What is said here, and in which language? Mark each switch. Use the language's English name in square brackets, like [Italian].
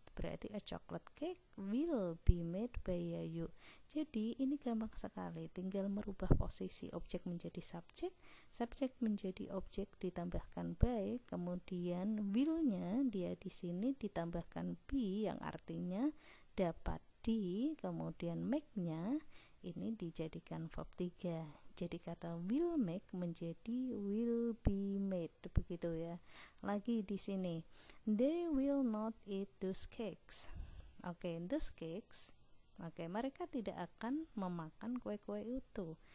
[Indonesian] berarti [English] a chocolate cake will be made by Yayu. [Indonesian] Jadi ini gampang sekali, tinggal merubah posisi objek menjadi subjek, subjek menjadi objek ditambahkan by, kemudian will-nya dia di sini ditambahkan be yang artinya dapat di, kemudian make-nya ini dijadikan verb 3. Jadi kata [English] will make [Indonesian] menjadi [English] will be made, [Indonesian] begitu ya. Lagi di sini, [English] they will not eat those cakes. Oke, those cakes. [Indonesian] Oke, mereka tidak akan memakan kue-kue itu.